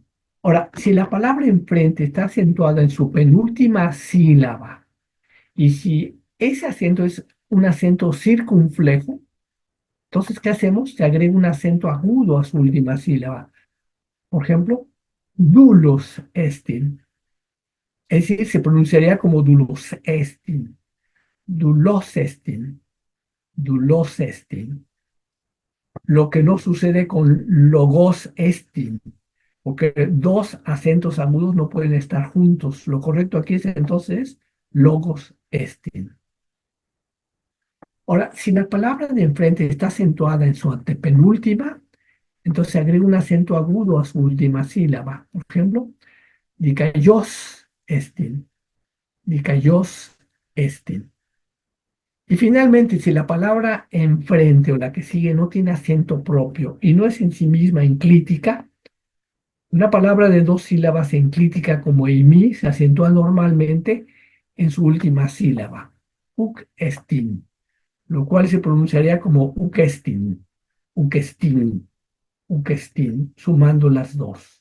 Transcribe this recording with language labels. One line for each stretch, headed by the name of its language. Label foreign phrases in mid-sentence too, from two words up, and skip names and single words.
Spanish: Ahora, si la palabra enfrente está acentuada en su penúltima sílaba, y si ese acento es un acento circunflejo, entonces, ¿qué hacemos? Se agrega un acento agudo a su última sílaba. Por ejemplo,
Greek: δοῦλός ἐστιν.
Spanish: Es decir, se pronunciaría como
Greek: δοῦλός ἐστιν, δοῦλός ἐστιν, δοῦλός ἐστιν.
Spanish: Lo que no sucede con
Greek: λόγος ἐστιν,
Spanish: porque dos acentos agudos no pueden estar juntos. Lo correcto aquí es entonces
Greek: λόγος ἐστιν.
Spanish: Ahora, si la palabra de enfrente está acentuada en su antepenúltima, entonces se agrega un acento agudo a su última sílaba. Por ejemplo,
Greek: δίκαιός ἐστιν, δίκαιός ἐστιν.
Spanish: Y finalmente, si la palabra enfrente o la que sigue no tiene acento propio y no es en sí misma enclítica, una palabra de dos sílabas enclítica como eimi se acentúa normalmente en su última sílaba,
Greek: οὐκ ἔστιν,
Spanish: lo cual se pronunciaría como ukestin, ukestin, ukestin, sumando las dos.